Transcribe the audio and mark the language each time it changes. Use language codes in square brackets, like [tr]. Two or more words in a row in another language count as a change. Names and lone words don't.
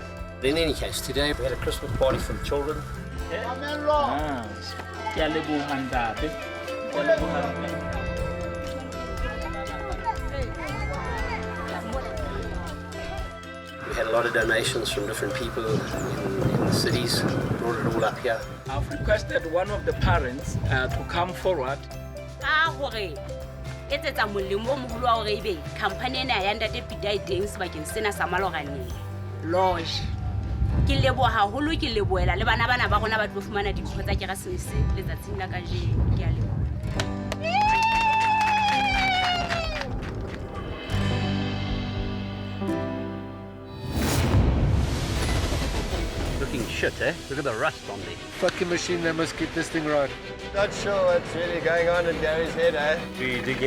[en] In any case, today we had a Christmas party for the children. We had a lot of donations from different people in the cities, brought it all up here. I've requested one of the parents to come forward. Lodge. [st] Ke leboha haholo ke leboela le bana bana ba rona ba tlo fumana dimpho tsa Keresemese letsatsing la kajeno. Ke a leboha. [en] Looking shit, eh? Look at the rust on there. Fucking machine, they must get this thing right. Not sure what's really going on in Gary's head, eh?